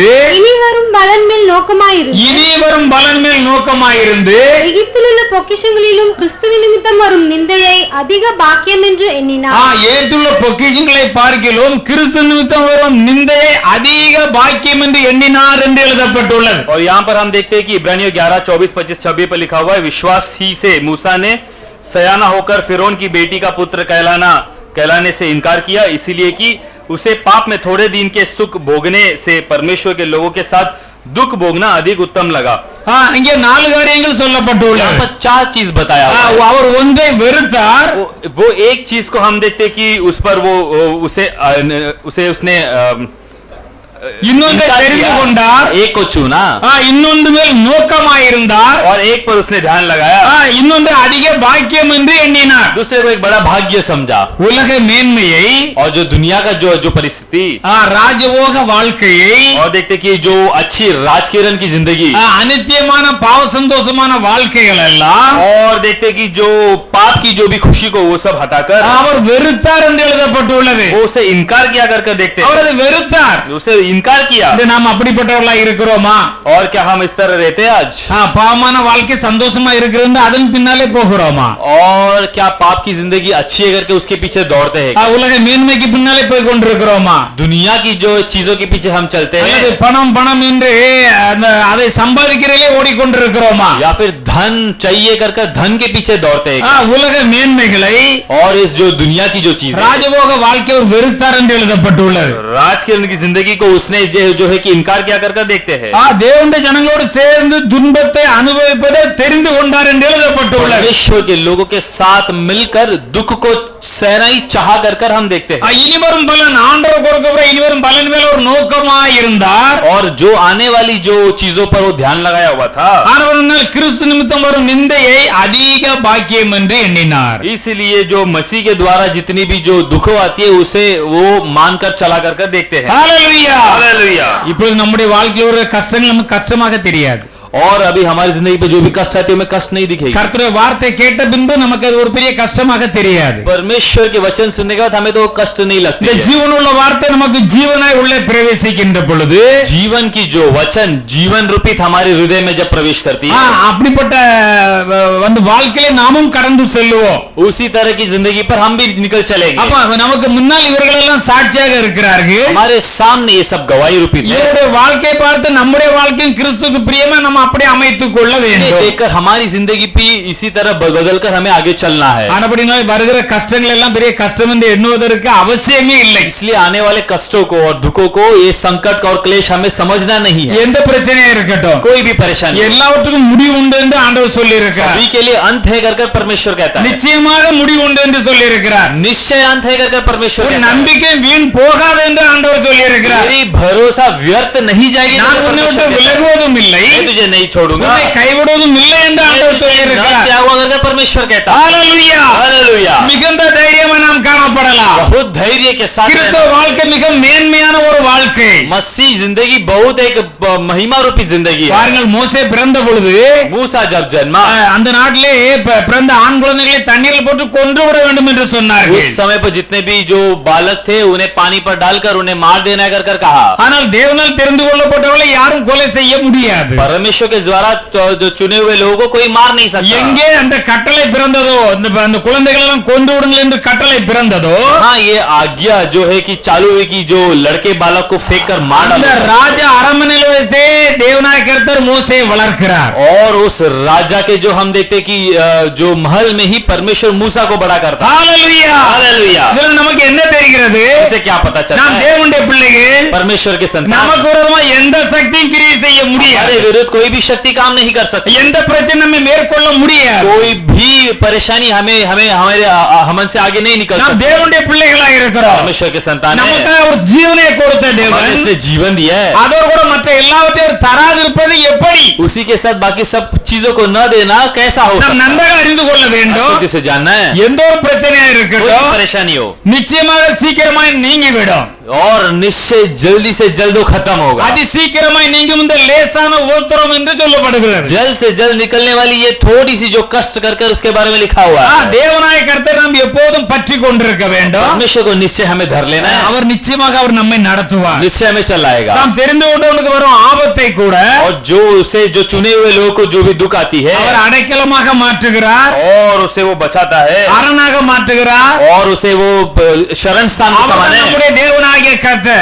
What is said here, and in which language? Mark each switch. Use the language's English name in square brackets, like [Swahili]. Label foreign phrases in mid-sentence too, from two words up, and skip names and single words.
[Tamil] இனி வரும் பலன் மேல் நோக்கமாயிருந்து எகிப்தில் உள்ள பொக்கிஷங்களிலும் கிறிஸ்துவின் நிமித்தம் வரும் நிந்தையை அதிக பாக்கியம் என்று எண்ணினார். எகிப்திலுள்ள பொக்கிஷங்களை பார்க்கிலும் கிறிஸ்து நிமித்தம் வரும் நிந்தையை அதிக பாக்கியம் என்று எண்ணினார் என்று எழுதப்பட்டுள்ளது. [Hindi] और यहाँ पर हम देखते हैं कि इब्रानियों 11, 24, 25, 26 पर लिखा हुआ है, विश्वास ही से मूसा ने सयाना होकर फिरौन की बेटी का पुत्र कहलाने से इनकार किया, इसीलिए कि उसे पाप में थोड़े दिन के सुख भोगने से परमेश्वर के लोगों के साथ दुख भोगना अधिक उत्तम लगा. [Tamil] இங்கே 4 காரியங்கள் சொல்லப்பட்டுள்ளது. [Hindi] यहाँ पर 4 चीज बताया. [Tamil] அவர் ஒன்றை வெறுத்தார். [Hindi] वो एक चीज को हम देखते कि उस पर वो उसने [Tamil] இன்னொன்றை தெரிந்து கொண்டார். [Hindi] एक को चुना. [Tamil] இன்னொன்று மேல் நோக்கமாயிருந்தார். [Hindi] और एक पर उसने ध्यान लगाया. [Tamil] இன்னொன்று அதிக பாக்கியம் என்று எண்ணினார். [Hindi] दूसरे को एक बड़ा भाग्य समझा. [Tamil] உலக மேன்மையை [Hindi] और जो दुनिया का जो परिस्थिति, [Tamil] ராஜபோக வாழ்க்கையை, [Hindi] और देखते कि जो अच्छी राजकिरण की जिंदगी, [Tamil] அநித்தியமான பாவ சந்தோஷமான வாழ்க்கைகள் எல்லாம், [Hindi] और देखते कि जो पाप की जो भी खुशी को वो सब हटाकर [Tamil] அவர் வெறுத்தார் என்று எழுதப்பட்டுள்ளது. [Hindi] वो उसे इनकार किया कर देखते [Tamil] அவர் அதை வெறுத்தார். [Hindi] उसे इनकार किया. [Tamil] நாம் அப்படிப்பட்டவர்களா இருக்கிறோமா? [Hindi] और क्या हम इस तरह रहते हैं आज? [Tamil] பாவமான வாழ்க்கை சந்தோஷமா இருக்கிறது அதன் பின்னாலே போகிறோமா? [Hindi] और क्या पाप की जिंदगी अच्छी है करके उसके पीछे दौड़ते हैं? [Tamil] உலக மேன்மைக்கு பின்னாலே போய் கொண்டிருக்கிறோமா? [Hindi] दुनिया की जो चीजों के पीछे हम चलते हैं, [Tamil] பணம் பணம் என்று அதை சம்பாதிக்கிறதிலே ஓடிக்கொண்டிருக்கிறோமா? [Hindi] या फिर धन चाहिए करके धन के पीछे दौड़ते हैं? [Tamil] உலக மேன்மைகளை [Hindi] और इस जो दुनिया की जो चीज [Tamil] ராஜபோக வாழ்க்கை ஒரு வெறுத்தார் என்று எழுதப்பட்டுள்ளது. [Hindi] राजकिरण की जिंदगी को उसने जो है कि इनकार किया कर देखते हैं. [Tamil] தேவனுடைய ஜனங்களோடு சேர்ந்து துன்பத்தை அனுபவிப்பதை தெரிந்து கொண்டார் என்று எழுதப்பட்டுள்ளது. [Hindi] परमेश्वर के लोगों के साथ मिलकर दुख को सहना ही चाह कर हम देखते हैं. [Tamil] இனிவரும் பலன் ஆண்டவர் கொடுக்கிற இனிவரும் பலன் மேல் ஒரு நோக்கமாய் இருந்தார். [Hindi] और जो आने वाली जो चीजों पर वो ध्यान लगाया हुआ था, [Tamil] ஆனவரால் கிறிஸ்து நிமித்தம் வரும் நிந்தையை அதிக பாக்கியம் என்று எண்ணினார். [Hindi] इसलिए जो मसीह के द्वारा जितनी भी जो दुख आती है उसे वो मानकर चला कर देखते हैं. हालेलुया. [Tamil] இப்பொழுது நம்முடைய வாழ்க்கையில் ஒரு கஷ்டங்கள் நமக்கு கஷ்டமாக தெரியாது. [Hindi] और अभी हमारी जिंदगी पे जो भी कष्ट आते हैं हमें कष्ट नहीं दिखेगी. [Tamil] கர்த்தருடைய வார்த்தை கேட்ட பின்பு நமக்கு அது ஒரு பெரிய கஷ்டமாக தெரியாது. [Hindi] परमेश्वर के वचन सुनने के बाद हमें तो कष्ट नहीं लगती. [Tamil] இந்த ஜீவனுள்ள வார்த்தை நமக்கு ஜீவனாய் உள்ளே பிரவேசிக்கின்ற பொழுது, [Hindi] जीवन की जो वचन जीवन रूपित हमारे हृदय में जब प्रवेश करती है, [Tamil] அப்படிப்பட்ட வந்து வாழ்க்கையை நாமும் கடந்து செல்லுவோம். [Hindi] उसी तरह की जिंदगी पर हम भी निकल चलेंगे. [Tamil] அப்ப நமக்கு முன்னால் இவர்கள் எல்லாம் சாட்சியாக இருக்கிறார்கள். [Hindi] हमारे सामने ये सब गवाही रूपित है. [Tamil] இவருடைய வாழ்க்கையை பார்த்து நம்முடைய வாழ்க்கையும் கிறிஸ்துவுக்கு பிரியமா நம்ம அப்படியே அமைத்துக் கொள்ள வேண்டும். [Hindi] देखकर हमारी जिंदगी भी इसी तरह बदलकर हमें आगे चलना है. [Tamil] ஆனபடினால் வருகிற கஷ்டங்கள் எல்லாம் பெரிய கஷ்டம் என்று எண்ணுவதற்கு அவசியமே இல்லை. [Hindi] इसलिए आने वाले कष्टों को और दुखों को ये संकट और क्लेश हमें समझना नहीं है. [Tamil] எந்த பிரச்சனையா இருக்கட்டும், [Hindi] कोई भी परेशानी, [Tamil] எல்லாவற்றுக்கும் முடிவு உண்டு என்று ஆண்டவர் சொல்லி இருக்கிறார். [Hindi] सभी के लिए अंत है करके परमेश्वर कहता है. [Tamil] நிச்சயமாக முடிவு உண்டு என்று சொல்லி இருக்கிறார். [Hindi] निश्चय अंत है करके परमेश्वर कहता है. [Tamil] நம்பிக்கை வீண் போகாது என்று ஆண்டவர் சொல்லி இருக்கிறார். [Hindi] मेरी भरोसा व्यर्थ नहीं जाएगी. [Tamil] நான் உன்னை விட்டு விலகுவதும் இல்லை, [Hindi] मैं तुझे नहीं छोड़ूंगा, [Tamil] உன்னை கைவிடுவதும் இல்லை என்று ஆண்டவர் சொல்லி சொல்லியிருக்கிறார். [Hindi] त्याग अगर परमेश्वर कहता। [Tamil] ஹalleluya [Hindi] हालेलुया। [Tamil] மிகுந்த தைரியமா நாம் காணப்படலாம். [Hindi] बहुत धैर्य के साथ [Tamil] கிறிஸ்தவ வாழ்க்கை மிக மேன்மையான ஒரு வாழ்க்கை. [Hindi] मसीह जिंदगी बहुत एक महिमा रूपी जिंदगी है। [Tamil] பாருங்கள் மோசே பிறந்த பொழுது [Hindi] मूसा जब जन्मा [Tamil] அந்த நாட்டிலே பிறந்த ஆண் குழந்தைகளை தண்ணீரில் போட்டு கொன்று விட வேண்டும் என்று சொன்னார்கள். [Hindi] उस समय पर जितने भी जो बालक थे उन्हें पानी पर डालकर उन्हें मार देना कर कहा। [Tamil] ஆனால் தேவனால் தெரிந்து கொள்ளப்பட்டவர்களை யாரும் கொலை செய்ய முடியாது. [Hindi] परमेश्वर के द्वारा जो चुने हुए लोगों को कोई मार नहीं सकता। [Tamil] எங்கே அந்த கட்டளை பிறந்ததோ அந்த குழந்தைகளை எல்லாம் கொன்று விடுங்கள் என்று கட்டளை பிறந்ததோ [Hindi] हाँ ये आज्ञा जो है कि चालू है कि जो लड़के बालक को फेंक कर मार [Tamil] அந்த [Hindi] डालो। [Tamil] ராஜா அரண்மனையில் வைத்தே தேவனாய கர்த்தர் மோசேயை வளர்க்கிறார். [Hindi] और उस राजा के जो हम देखते कि जो महल में ही परमेश्वर मूसा को बड़ा करता। [Tamil] ஹalleluya [Hindi] हालेलुया। [Tamil] இதுல நமக்கு என்ன தெரிகிறது? [Hindi] इससे क्या पता चलता [Tamil] நாம் [Hindi] है? [Tamil] தேவனுடைய பிள்ளைகள் [Hindi] परमेश्वर के संतान [Tamil] நமக்கு விரோதமா எந்த சக்தியும் கிரியை செய்ய முடியாது. [Hindi] हमारे विरुद्ध कोई भी शक्ति काम नहीं कर सकती। [Tamil] எந்த பிரச்சனை நம்ம மேற்கொள்ள முடியாது. [Hindi] कोई भी परेशानी हमें हमें हमारे हमन से आगे नहीं निकल [Tamil] நாம் [Hindi] सकती। [Tamil] தேவனுடைய பிள்ளைகளாக இருக்கிறோம். [Hindi] परमेश्वर के संतान है। [Tamil] நமக்கு ஒரு ஜீவனை கொடுத்த [Hindi] हमारे [Tamil] தேவன் [Hindi] इसने जीवन दिया है। [Tamil] அதோடு கூட மற்ற எல்லாவற்றையும் தராதிருப்பது எப்படி? [Hindi] उसी के साथ बाकी सब चीजों को न देना कैसा हो [Tamil] நாம் [Hindi] सकता है? [Tamil] நன்றாக அறிந்து கொள்ள வேண்டும். [Hindi] आपको किसे जानना है? [Tamil] எந்த ஒரு பிரச்சனையா [Hindi] कोई भी [Tamil] இருக்கட்டும் [Hindi] परेशानी हो [Tamil] நிச்சயமாக சீக்கிரமாய் நீங்கிவிடும். [Hindi] और निश्चय जल्दी से जल्द वो खत्म होगा। [Tamil] அதி சீக்கிரமாய் நீங்கும் இந்த லேசான உத்தரவு என்று சொல்லப்படுகிறது. [Hindi] जल्द से जल्द निकलने वाली ये थोड़ी सी जो कष्ट कर कर उसके बारे में लिखा हुआ है। [Tamil] தேவனாய கர்த்தர் நாம் எப்போதும் பற்றி கொண்டிருக்க வேண்டும். [Hindi] परमेश्वर को निश्चय हमें धर लेना है। [Tamil] அவர் நிச்சயமாக அவர் நம்மை நடத்துவார். [Hindi] निश्चय हमें चलाएगा। [Tamil] நாம் தெரிந்து கொண்டவனுக்கு வரும் ஆபத்தை கூட [Hindi] और जो उसे जो चुने हुए लोगों को जो भी दुख आती है [Tamil] அவர் அடைக்கலமாக மாற்றுகிறார், [Hindi] और उसे वो बचाता है [Tamil] அரணாக மாற்றுகிறார். [Hindi] और उसे वो शरण स्थान के [Tamil] அவர் [Hindi] समान है। [Tamil] நம்முடைய தேவனாகிய கர்த்தர்.